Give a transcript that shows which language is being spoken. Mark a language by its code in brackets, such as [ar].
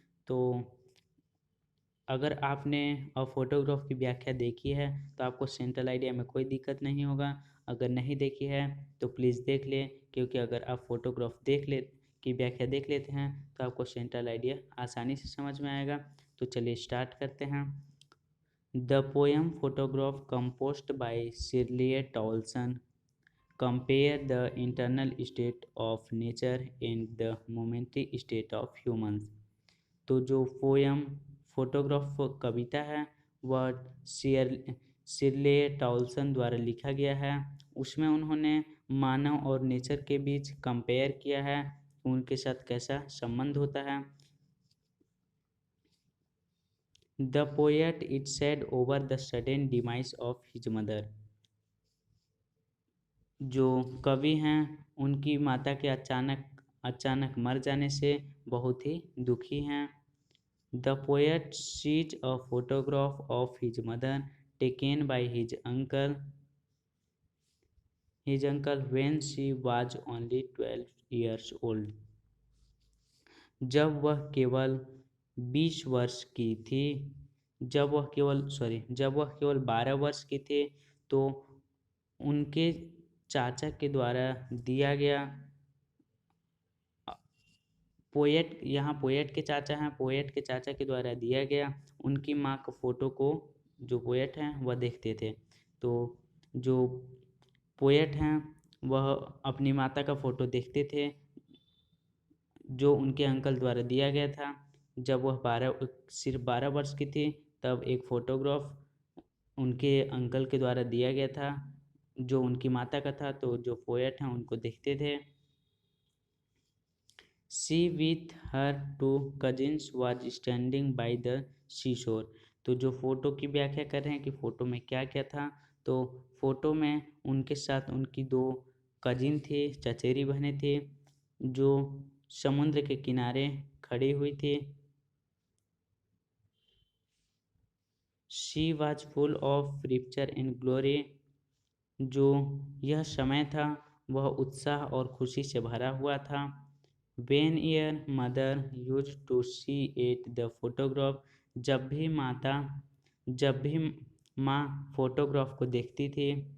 [hi] तो अगर आपने अ फोटोग्राफ की व्याख्या देखी है तो आपको सेंट्रल आइडिया में कोई दिक्कत नहीं होगा। अगर नहीं देखी है तो प्लीज़ देख लें, क्योंकि अगर आप फोटोग्राफ की व्याख्या देख लेते हैं तो आपको सेंट्रल आइडिया आसानी से समझ में आएगा। तो चलिए स्टार्ट करते हैं। [en] The poem photograph composed by Shirley Towson compare the internal state of nature and the momentary state of humans। [hi] तो जो पोयम फोटोग्राफ कविता है वह शिरले टॉल्सन द्वारा लिखा गया है। उसमें उन्होंने मानव और नेचर के बीच कंपेयर किया है, उनके साथ कैसा संबंध होता है। [en] The poet is sad over the sudden demise of his mother। [hi] जो कवि हैं उनकी माता के अचानक मर जाने से बहुत ही दुखी हैं। [en] The poet sees a photograph of his mother taken by his uncle when she was only 12 years old। [hi] जब वह केवल 20 वर्ष की थी जब वह केवल 12 वर्ष की थी तो उनके चाचा के द्वारा दिया गया। पोएट के चाचा हैं, पोएट के चाचा के द्वारा दिया गया उनकी माँ का फोटो को जो पोएट हैं वह देखते थे। तो जो पोएट हैं वह अपनी माता का फोटो देखते थे जो उनके अंकल द्वारा दिया गया था। जब वह सिर्फ 12 वर्ष की थी तब एक फोटोग्राफ उनके अंकल के द्वारा दिया गया था जो उनकी माता का था। तो जो पोएट हैं उनको देखते थे। [en] She with her two cousins was standing by the seashore। [hi] तो जो फोटो की व्याख्या कर रहे हैं कि फोटो में क्या क्या था, तो फोटो में उनके साथ उनकी दो कजिन थे, चचेरी बहनें थे जो समुद्र के किनारे खड़ी हुई थी। [en] She was full of rapture and glory। [hi] जो यह समय था वह उत्साह और खुशी से भरा हुआ था। [en] When your mother used to see at the photograph। [hi] जब भी माँ फोटोग्राफ को देखती थी।